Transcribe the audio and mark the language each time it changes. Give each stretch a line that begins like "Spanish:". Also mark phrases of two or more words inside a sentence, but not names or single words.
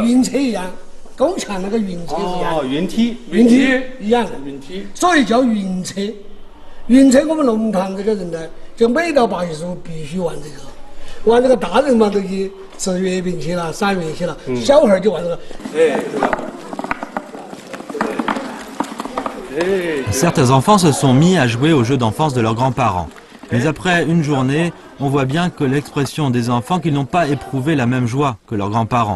Chinese: 云车一样，拱墙那个云车一样，云梯一样的云梯，所以叫云车。云车我们龙潭这个人呢，就每到8月15必须玩这个，玩这个大人嘛都去吃月饼去了、赏月去了，小孩就玩这个。
French: Certains enfants se sont mis à jouer aux jeux d'enfance de leurs grands-parents. Mais après une journée, on voit bien que l'expression des enfants qu'ils n'ont pas éprouvé la même joie que leurs grands-parents.